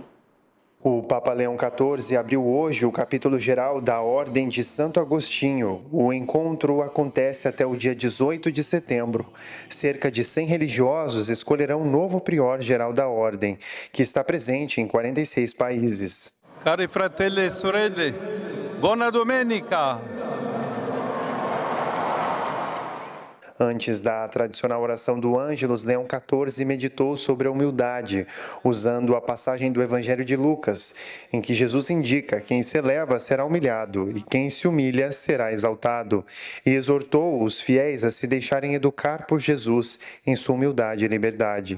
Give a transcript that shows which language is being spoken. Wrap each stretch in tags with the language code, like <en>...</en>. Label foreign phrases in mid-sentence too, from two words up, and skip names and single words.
<pt>O Papa Leão XIV abriu hoje o capítulo geral da Ordem de Santo Agostinho. O encontro acontece até o dia 18 de setembro. Cerca de 100 religiosos escolherão um novo prior geral da Ordem, que está presente em 46 países.</pt> <it>Cari fratelli e sorelle, buona domenica!</it> <pt>Antes da tradicional oração do Ângelus, Leão XIV meditou sobre a humildade, usando a passagem do Evangelho de Lucas, em que Jesus indica: quem se eleva será humilhado e quem se humilha será exaltado, e exortou os fiéis a se deixarem educar por Jesus em sua humildade e liberdade.</pt>